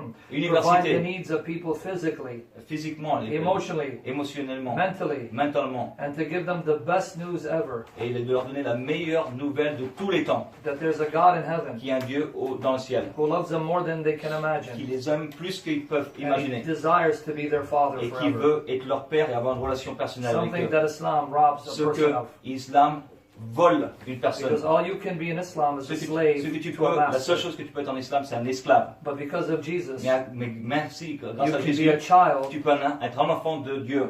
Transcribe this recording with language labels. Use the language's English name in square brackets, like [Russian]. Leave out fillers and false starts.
[English] provide the needs of people physically, [French] physiquement, [English] emotionally, [French] émotionnellement, mentalement, [English] and to give them the best news ever. [French] Et de leur donner la meilleure nouvelle de tous les temps. [English] That there's a God in heaven. [French] Qui est un Dieu dans le ciel. [English] Who loves them more than they can imagine. [French] Qui les aime plus qu'ils peuvent imaginer. [English] And he desires to be their father [French] et qui veut être leur père et avoir une relation personnelle avec eux. [English] Something that Islam robs a person of. [French] Islam vole une personne. [English] Because all you can be in Islam is a slave to a master. [French] La seule chose que tu peux être en islam, c'est un esclave. [English] But because of Jesus, [French] mais merci, grâce à [English] you [French] Jésus, [English] can be a child [French] tu peux être un enfant de Dieu.